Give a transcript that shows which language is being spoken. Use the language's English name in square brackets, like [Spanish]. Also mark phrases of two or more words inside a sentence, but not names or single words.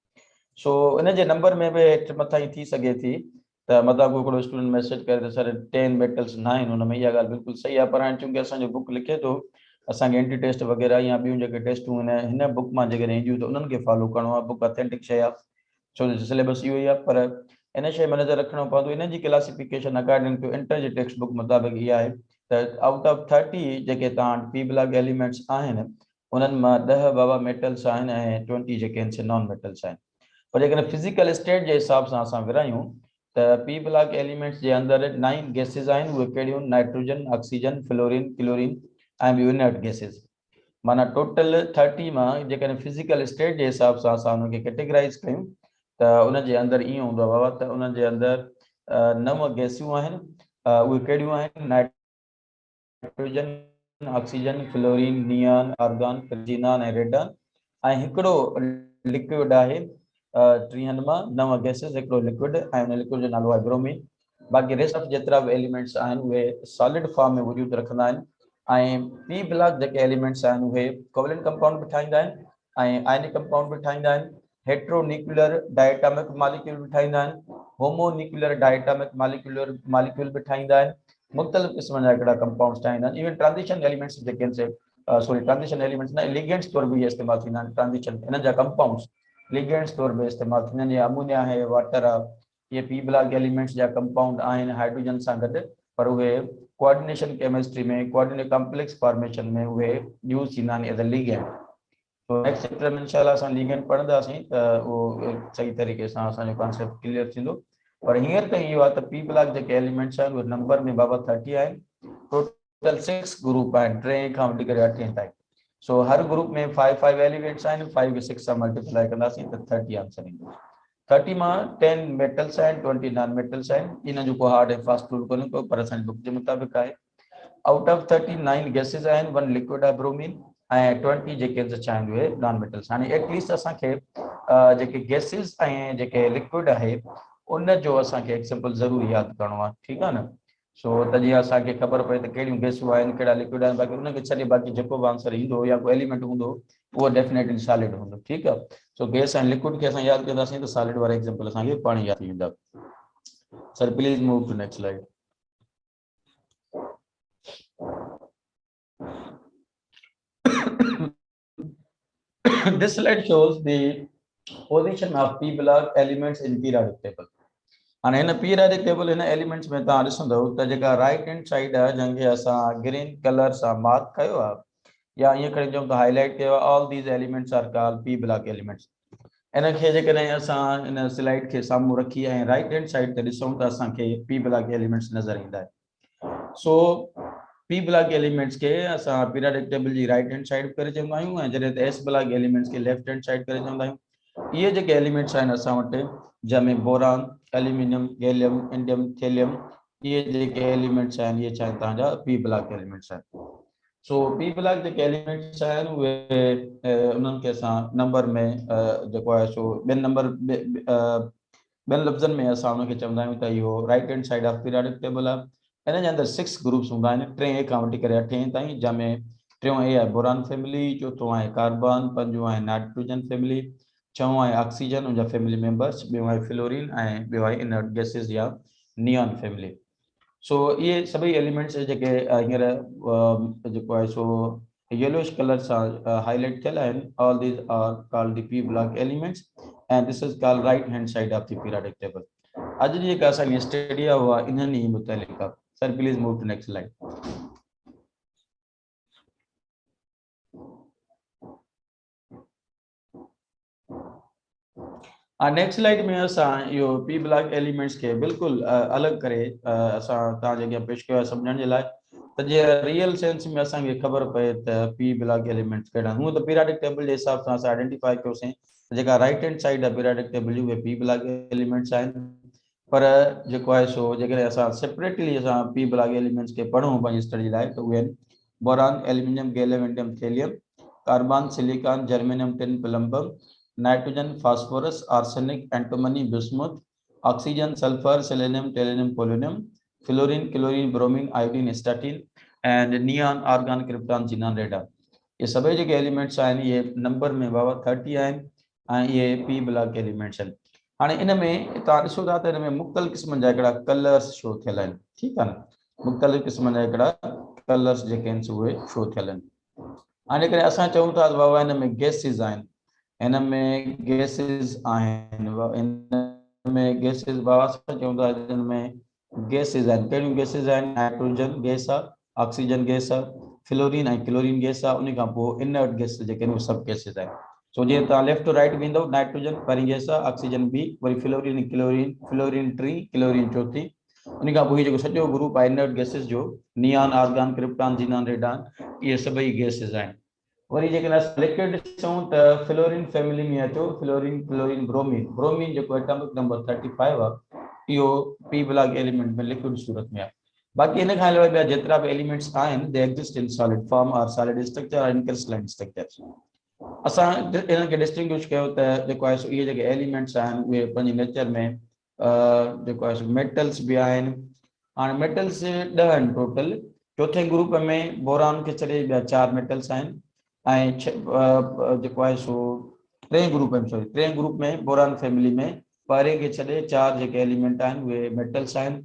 [Sindhi] सो इन जे नंबर में बि हेठि मथां ई थी सघे थी त मथां को हिकिड़ो स्टूडेंट मैसेज करे त सर 10 मेटल्स न आहिनि हुन में, इहा ॻाल्हि बिल्कुलु सही आहे। पर हाणे चूंकि असांजो बुक लिखे थो असांखे [English] anti test [Sindhi] वग़ैरह या ॿियूं जेके टेस्टूं हिन बुक मां जेकॾहिं ईंदियूं त उन्हनि खे फॉलो करिणो आहे। [English] book authentic [Sindhi] शइ आहे, छो जो सिलेबस इहो ई आहे, पर इन शइ में नज़र रखिणो पवंदो। इन जी [English] classification according to inter [Sindhi] जे [English] text book [Sindhi] मुताबिक़ इहा आहे त [English] out of [Sindhi] 30 जेके तव्हां [English] p block elements [Sindhi] आहिनि उन्हनि मां 10 बाबा मेटल्स आहिनि ऐं 20 जेके आहिनि से [English] non metals [Sindhi] आहिनि। पर जेकॾहिं [English] physical state [Sindhi] जे हिसाब सां असां विरहायूं त [English] p block elements [Sindhi] जे अंदरि 9 गैसिस आहिनि। उहे कहिड़ियूं? नाइट्रोजन, ऑक्सीजन, फ्लोरीन, क्लोरीन ऐं ॿियूं [English] inert gases. [Sindhi] माना टोटल 30 मां जेकॾहिं [English] physical state [Sindhi] जे हिसाब सां असां उनखे कैटेगराइज़ कयूं त उनजे अंदरि ईअं हूंदो आहे बाबा त उनजे अंदरि 9 गैसियूं आहिनि। उहे कहिड़ियूं आहिनि? नाइट्रोजन, ऑक्सीजन, फ्लोरीन, नियॉन, आर्गन, क्रिजीनान ऐं रेडन ऐं हिकिड़ो लिक्विड आहे। 30 मां 9 गैसिस, हिकिड़ो लिक्विड ऐं उन लिक्विड जो नालो आहे ब्रोमीन। बाक़ी [English] rest of [Sindhi] जेतिरा बि एलिमेंट्स आहिनि उहे [English] solid form [Sindhi] में वजूद रखंदा आहिनि ऐं [English] p block [Sindhi] जेके एलिमेंट्स आहिनि उहे [English] covalent compound [Sindhi] बि ठाहींदा आहिनि ऐं [English] ionic compound [Sindhi] बि ठाहींदा आहिनि। [English] heteronuclear diatomic molecule [Sindhi] बि ठाहींदा आहिनि, [English] homonuclear diatomic molecule [Sindhi] बि ठाहींदा आहिनि, मुख़्तलिफ़ क़िस्म जा हिकिड़ा कंपाउंड्स ठाहींदा आहिनि। [English] even transition elements [Sindhi] जेके आहिनि से [English] transition elements [Sindhi] न, लिगेंड्स तौर बि इस्तेमालु थींदा आहिनि। ट्रांज़िशन हिननि जा [English] compounds ligands [Sindhi] तौर पे इस्तेमालु थींदा आहिनि। अमोनिया है, वाटर आहे, ये [English] p block elements [Sindhi] जा कंपाउंड आहिनि हाइड्रोजन सां गॾु, पर उहे [English] coordination chemistry [Sindhi] में [English] coordinate complex formation [Sindhi] में उहे यूज़ थींदा आहिनि [English] as a ligand. [Sindhi] तो [English] next chapter [Sindhi] में इंशाल्लाह असां लिगेंड पढ़ंदासीं त उहो सही तरीक़े सां असांजो [English] concept clear [Sindhi] थींदो। पर हींअर ताईं इहो आहे त [English] p block [Sindhi] जेके एलिमेंट्स आहिनि उहे नंबर में बाबा 30 आहिनि। टोटल 6 ग्रुप आहिनि, 3 खां वठी करे 8 ताईं। सो हर ग्रुप में 5 एलिमेंट्स आहिनि, 5 खे 6 सां मल्टीप्लाई कंदासीं त 30 आंसर ईंदो। 30 मां 10 मेटल्स आहिनि, 20 [English] non metals [Sindhi] आहिनि। इन जो को [English] hard and fast rule [Sindhi] कोन्हे को, पर असांजी बुक जे मुताबिक़ आहे। [English] out of [Sindhi] 30 9 गैसेस आहिनि, 1 लिक्विड आहे ब्रोमीन ऐं 20 जेके आहिनि उहे [English] non metals. [Sindhi] हाणे एटलीस्ट असांखे जेके गैसेस ऐं जेके लिक्विड आहे उन जो असांखे एग्जाम्पल ज़रूरु यादि करिणो आहे, ठीकु आहे न। सो त जीअं असांखे ख़बर पए त कहिड़ियूं गैसूं आहिनि, कहिड़ा लिक्विड आहिनि, बाक़ी उनखे छॾे बाक़ी जेको बि आंसर ईंदो या कोई एलिमेंट हूंदो उहो [English] definitely solid [Sindhi] हूंदो, ठीकु आहे। सो गैस ऐं लिक्विड खे असां यादि कंदासीं त सॉलिड वारा एग्जाम्पल असांखे पाण यादि थी वेंदा। [English] sir please move to next slide. This slide shows the position of p block elements in periodic table. [Sindhi] हाणे हिन पीरियडिक टेबल हिन एलिमेंट्स में तव्हां ॾिसंदव त जेका [English] right hand side [Sindhi] आहे जंहिंखे असां [English] green colour [Sindhi] सां मार्क कयो आहे या ईअं करे चऊं त हाईलाइट कयो आहे, [English] all these elements are called p block elements. [Sindhi] इनखे जेकॾहिं असां इन स्लाइड खे साम्हूं रखी ऐं [English] right hand side [Sindhi] ते ॾिसूं त असांखे [English] p block elements [Sindhi] नज़र ईंदा आहिनि। सो [English] p block elements [Sindhi] के असां [English] periodic table [Sindhi] जी [English] right hand side [Sindhi] करे चवंदा आहियूं ऐं जॾहिं त [English] s block elements [Sindhi] के [English] left hand side [Sindhi] करे चवंदा आहियूं। ये जेके एलिमेंट्स आहिनि असां वटि जंहिंमें बोरान, एल्यूमिनियम, गैलियम, इंडियम, थेलियम, ये जेके एलिमेंट्स आहिनि ये छा आहिनि तव्हांजा [English] p block elements [Sindhi] आहिनि। सो [English] p block [Sindhi] जेके एलिमेंट्स आहिनि उहे उन्हनि खे असां नंबर में जेको आहे सो ॿियनि नंबर ॿियनि लफ़्ज़नि में असां उनखे चवंदा आहियूं त इहो [English] right hand side of periodic table [Sindhi] आहे। हिन जे अंदरि 6 ग्रुप्स हूंदा आहिनि, 3A खां वठी करे 8 ताईं, जंहिंमें टियों ए आहे [English] boron family, [Sindhi] चोथों आहे कार्बन, पंजों आहे [English] nitrogen family, [Sindhi] छहों आहे ऑक्सीजन उनजा [English] family members, [Sindhi] ॿियों आहे फ्लोरीन ऐं ॿियो आहे [English] inert gases [Sindhi] या [English] neon family. [Sindhi] सो इहे सभई एलिमेंट्स जेके हींअर जेको आहे सो [English] yellowish colour [Sindhi] सां हाईलाइट थियल आहिनि, [English] all these are called the p block elements and this is called right hand side of the periodic table. [Sindhi] अॼु जी जेका असांजी स्टडी आहे उहा इन्हनि ई मुतलिक़ आहे। [English] sir please move to next slide. [Sindhi] नेक्स्ट स्लाइड में असां इहो [English] p block elements [Sindhi] के बिल्कुलु अलॻि करे असां तव्हांजे अॻियां पेश कयो आहे सम्झण जे लाइ, त जे [English] real sense [Sindhi] में असांखे ख़बर पए त [English] p block elements [Sindhi] कहिड़ा। हूअं त [English] periodic table [Sindhi] जे हिसाब सां असां आइडेंटिफाई कयोसीं जेका [English] right hand side [Sindhi] आहे [English] periodic table [Sindhi] जी उहे [English] p block elements [Sindhi] आहिनि, पर जेको आहे सो जेकॾहिं असां सेपरेटली असां [English] p block elements [Sindhi] खे पढ़ूं पंहिंजी स्टडी लाइ त उहे आहिनि बोरान, एल्यूमिनियम, गैलियम, इंडियम, थेलियम, कार्बन, सिलिकॉन, जर्मेनियम, टिन, प्लम्बम, नाइट्रोजन, फास्फोरस, आर्सेनिक, एंटीमनी, बिस्मुथ, ऑक्सीजन, सल्फर, सेलेनियम, टेलियम, पोलोनियम, फ्लोरीन, क्लोरीन, ब्रोमीन, आयोडीन, स्टैटिन एंड नियॉन, आर्गन, क्रिप्टॉन, जीनॉन, रेडॉन। ये सभई जेके एलिमेंट्स आहिनि ये नंबर में बाबा 30 आहिनि ऐं ये [English] p block elements [Sindhi] आहिनि। हाणे इन में तव्हां ॾिसो था त हिन में मुख़्तलिफ़ क़िस्मनि जा हिकिड़ा [English] colours show [Sindhi] थियल आहिनि, ठीकु आहे न, मुख़्तलिफ़ क़िस्मनि जा हिकिड़ा कलर्स जेके आहिनि उहे शो थियल आहिनि। हाणे करे असां चऊं था बाबा हिन में गैसिस आहिनि, हिन में गैसिस आहिनि, हिन में गैसिस बाबा असां चऊं था हिन में गैसिस आहिनि। कहिड़ियूं गैसिस आहिनि? नाइट्रोजन गैस आहे, ऑक्सीजन गैस आहे, फ्लोरीन ऐं क्लोरीन गैस आहे, उन खां पोइ [English] inert gas [Sindhi] जेके आहिनि उहे सभु गैसिस आहिनि। सो जीअं तव्हां [English] left to right [Sindhi] वेंदव, नाइट्रोजन पहिरीं गैस आहे, ऑक्सीजन बी, वरी फ्लोरीन, फ्लोरीन टी, क्लोरीन चौथी, उन खां पोइ जेको सॼो ग्रुप आहे [English] inert gases [Sindhi] जो नियॉन, आर्गन, क्रिप्टॉन, जीनॉन, रेडॉन, इहे सभई गैसिस आहिनि। वरी जेकॾहिं असां लिक्विड ॾिसूं त [English] fluorine family [Sindhi] में अचो, फ्लोरीन, क्लोरीन, ब्रोमीन, ब्रोमीन जेको [English] atomic number [Sindhi] 35 आहे इहो [English] p block element [Sindhi] में लिक्विड सूरत में आहे। बाक़ी इन खां अलावा ॿिया जेतिरा बि एलिमेंट्स आहिनि [English] they exist in solid form or solid structure or in crystalline structure. [Sindhi] असां इन्हनि खे डिस्टिंग्विश कयो त जेको आहे सो इहे जेके एलिमेंट्स आहिनि उहे पंहिंजे नेचर में जेको आहे सो मेटल्स बि आहिनि। हाणे मेटल्स 10 आहिनि टोटल। चौथे ग्रुप में बोरान खे छॾे ॿिया 4 मेटल्स आहिनि ऐं जेको आहे सो टे ग्रुप में बोरान फैमिली में पहिरें खे छॾे 4 जेके एलिमेंट आहिनि उहे मेटल्स आहिनि।